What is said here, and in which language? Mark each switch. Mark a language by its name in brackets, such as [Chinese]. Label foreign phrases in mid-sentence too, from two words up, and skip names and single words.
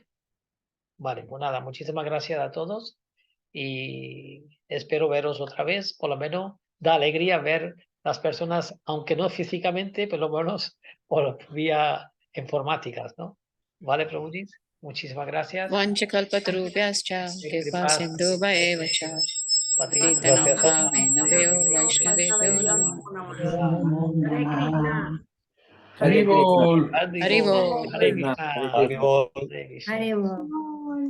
[Spanish] Vale, pues nada, muchísimas gracias a todos y espero veros otra vez. Por lo menos da alegría ver las personas, aunque no físicamente, pero por lo menos por vía informáticas, ¿no? ¿Vale, Prabhuji? Muchísimas gracias. [Sanskrit] Vanchakalpatarubhyascha kripa sindhuva eva cha patitanam [Spanish] Gracias. [Sanskrit] pavena vyo vaishnavebhyo namo. Hare Krishna. Hare Krishna. Hare Hare Bol. Krishna. Hare Krishna. Hare Krishna. Haribol. Hare Krishna. Hare Bol.